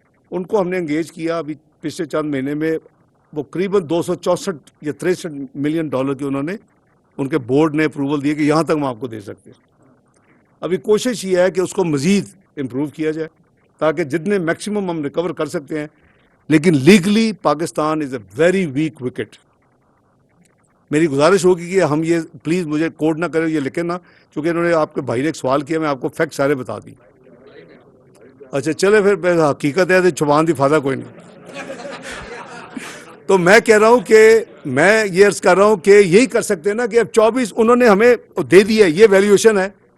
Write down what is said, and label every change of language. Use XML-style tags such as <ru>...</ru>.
<ur>ان کو ہم نے انگیج کیا ابھی پچھلے چند مہینے میں, وہ قریباً 264 یا 63 ملین ڈالر کی انہوں نے, ان کے بورڈ نے اپروول دیے کہ یہاں تک ہم آپ کو دے سکتے ہیں. ابھی کوشش یہ ہے کہ اس کو مزید امپروو کیا جائے تاکہ جتنے میکسیمم ہم ریکور کر سکتے ہیں.</ur> <en>لیکن legally Pakistan is a very weak wicket.</en> <ur>میری گزارش ہوگی کہ ہم یہ پلیز مجھے کوڈ نہ کریں, یہ لکھیں نا, چونکہ انہوں نے آپ کے بھائی نے ایک سوال کیا, میں آپ کو فیکٹ سارے بتا دی.</ur> <pa>اچھا چلے پھر حقیقت ہے چھپان دی فائدہ کوئی نہیں.</pa> <ur>تو میں کہہ رہا ہوں کہ میں یہ عرض کر رہا ہوں کہ یہی کر سکتے ہیں نا کہ اب 24 انہوں نے ہمیں دے دی ہے, یہ ویلیویشن ہے.</ur>